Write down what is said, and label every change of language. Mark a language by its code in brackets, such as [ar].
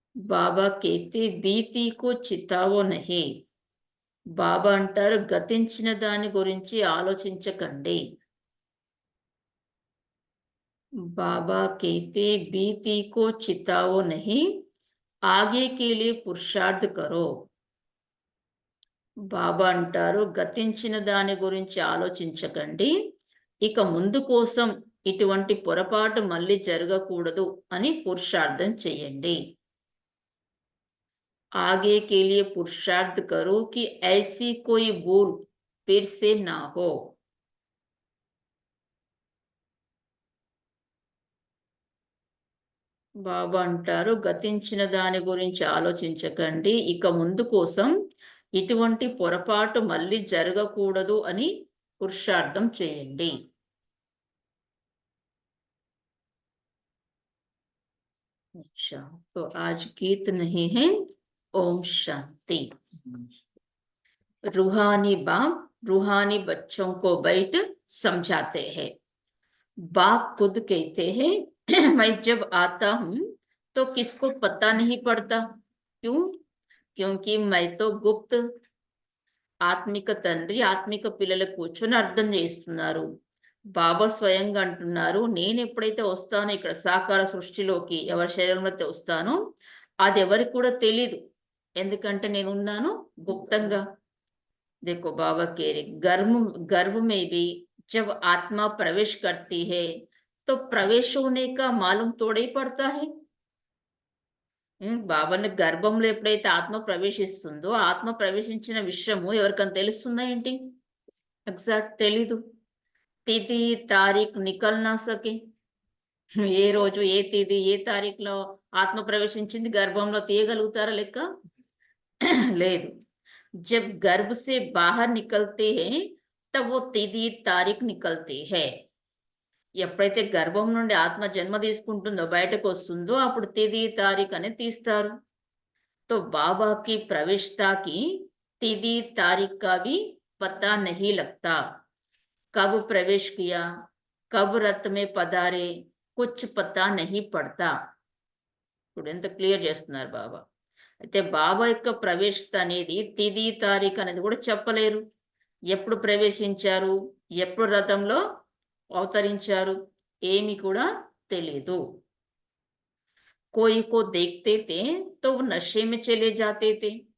[te] బాబా [hi] కేతే బీతీకు చితావో నహి. [te] బాబా అంటారు గతించిన దాని గురించి ఆలోచించకండి. [hi] बाबा कहते बीती को चिताओ नहीं, आगे के लिए पुरुषार्थ करो. [te] బాబా అంటారు గతించిన దాని గురించి ఆలోచించకండి, ఇక ముందు కోసం ఇటువంటి పొరపాటు మళ్ళీ జరగకూడదు అని పురుషార్థం చేయండి. [hi] आगे के लिए पुरुषार्थ करो कि ऐसी कोई भूल फिर से ना हो. [te] బాబా అంటారు, గతించిన దాని గురించి ఆలోచించకండి, ఇక ముందు కోసం ఇటువంటి పొరపాటు మళ్ళీ జరగకూడదు అని పురుషార్థం చేయండి. [hi] अच्छा, तो आज गीत नहीं है। ओम शांति। रूहानी बाप रूहानी बच्चों को बैठ समझाते हैं। बाप खुद कहते हैं, मैं जब आता हूं तो किसको पता नहीं पड़ता। क्यों? क्योंकि मैं तो गुप्त [te] ఆత్మిక తండ్రి ఆత్మిక పిల్లలకు కూర్చొని అర్థం చేస్తున్నారు. బాబా స్వయంగా అంటున్నారు, నేను ఎప్పుడైతే వస్తానో ఇక్కడ సాకార సృష్టిలోకి, ఎవరి శరీరంలో అయితే వస్తానో అది ఎవరికి కూడా తెలీదు. ఎందుకంటే నేను ఉన్నాను గుప్తంగా. [hi] देखो बाबा कह रहे, गर्भ में भी जब आत्मा प्रवेश करती है तो प्रवेश होने का मालूम थोड़ा ही पड़ता है। [te] బాబాని గర్భంలో ఎప్పుడైతే ఆత్మ ప్రవేశిస్తుందో ఆత్మ ప్రవేశించిన విషయము ఎవరికైనా తెలుస్తుందా ఏంటి? ఎగ్జాక్ట్ తెలీదు. [hi] తిథి తారీఖు నికల్ నా సకే. [te] ఏ రోజు ఏ తిథి ఏ తారీఖులో ఆత్మ ప్రవేశించింది గర్భంలో తీయగలుగుతారా లెక్క? లేదు. [hi] जब गर्भ से बाहर निकलते हैं तब वो तिथि तारीख निकलती है। [te] ఎప్పుడైతే గర్భం నుండి ఆత్మ జన్మ తీసుకుంటుందో బయటకు వస్తుందో అప్పుడు తిథి తారీఖు అనేది తీస్తారు. [hi] तो बाबा की प्रवेशता की तिथि तारीख का भी पता नहीं लगता। कब प्रवेश किया, कब रथ में पधारे, कुछ पता नहीं पड़ता। [te] ఇప్పుడు ఎంత క్లియర్ చేస్తున్నారు బాబా. అయితే బాబా యొక్క ప్రవేశత అనేది తిథి తారీఖు అనేది కూడా చెప్పలేరు. ఎప్పుడు ప్రవేశించారు, ఎప్పుడు రథంలో అవతరించారు, ఏమి కూడా తెలీదు. [hi] कोई को देखते थे तो वो नशे में चले जाते थे।